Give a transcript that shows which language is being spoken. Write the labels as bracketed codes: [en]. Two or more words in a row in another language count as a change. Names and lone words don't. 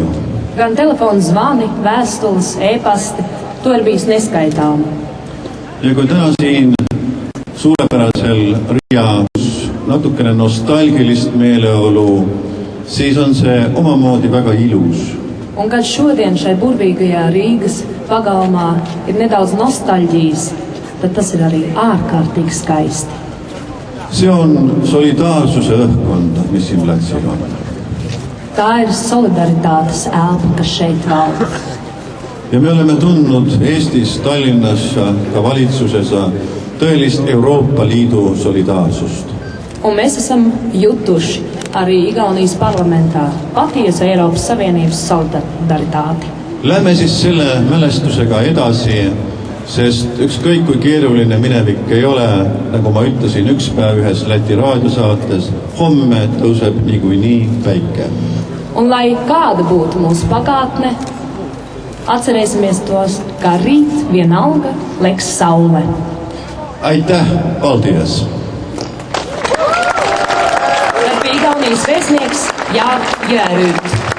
[lv] Gan telefonu zvani, vēstules, e-pasti, to ir bijis neskaitām. [et] Ja kui täna siin suurepärasel Riias natukene nostalgilist meeleolu, siis on see omamoodi väga ilus. [lv] Un kad šodien šai burvīgajā Rīgas pagalmā ir nedaudz nostalģijas, tad tas ir arī ārkārtīgi skaisti. [et] See on solidaarsuse õhkkond, mis siin platsil on. [lv] Tā ir solidaritātes elpa, kas šeit valda. [et] Ja me oleme tundnud Eestis, Tallinnas, ka valitsuses tõelist Euroopa Liidu solidaarsust. [lv] Un mēs esam jutuši arī Igaunijas parlamentā patiesu Eiropas Savienības solidaritāti. [et] Lähme siis selle mälestusega edasi, sest ükskõik kui keeruline minevik ei ole, nagu ma ütlesin üks päev ühes Läti raadiosaates, homme tõuseb niikuinii päike. [lv] Un lai kāda būtu mūsu pagātne, atcerēsimies tos, kā rīt vienalga legs saule. [et] Aitäh, Valdies! [lv] Tad bija Igaunijas vēstnieks Jānis Jērūds.